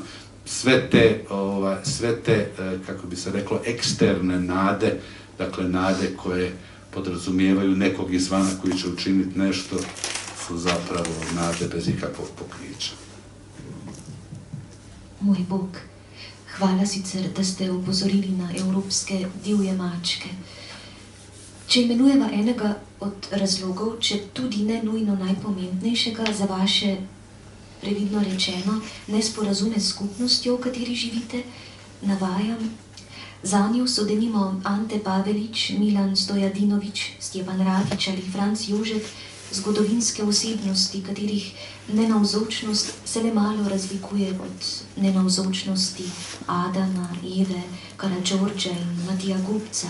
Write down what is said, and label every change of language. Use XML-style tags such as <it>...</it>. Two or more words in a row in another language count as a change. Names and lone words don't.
<hr>Sve te, kako bi se reklo, eksterne nade, dakle nade koje podrazumijevaju nekog izvana koji će učiniti nešto, su zapravo nade bez ikakvog pokrića.</hr> <sl>Moj Bog, hvala sicer, da ste upozorili na evropske divje mačke. Če imenujeva enega od razlogov, če tudi ne nujno najpomembnejšega za vaše, previdno rečeno, nesporazume s skupnostjo, v kateri živite, navajam, zanjo so denimo Ante Pavelić, Milan Stojadinović, Stjepan Radić ali Franc Jožek, zgodovinske osebnosti, katerih nenavzočnost se le malo razlikuje od nenavzočnosti Adama, Eve, Karađorđa in Matija Gubca.</sl>